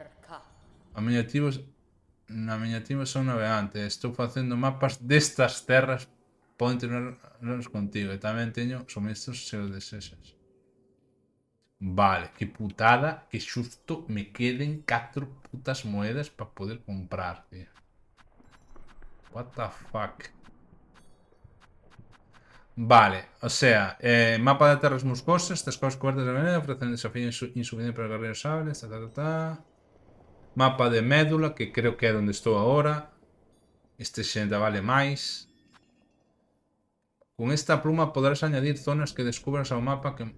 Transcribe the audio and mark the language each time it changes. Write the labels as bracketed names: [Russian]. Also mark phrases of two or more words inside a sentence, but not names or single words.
[Galician] Na miña tima son navegante. Estou facendo mapas destas terras. Poden tenerlos contigo. E tamén teño suministros se os desexas. Vale, que putada que xusto me queden 4 putas moedas para poder comprar, tío. [English] What the fuck. [Galician] Vale, [Spanish] o sea, [Galician] mapa de terras musgosas, [Spanish] estas cosas cubiertas de veneno ofrecen desafío insuficiente para guerreros sables, [Galician] Mapa de médula, que creo que é onde estou agora. Este xenta vale máis. [Spanish] Con esta pluma podrás añadir zonas que descubras [Galician] ao mapa [Spanish] que...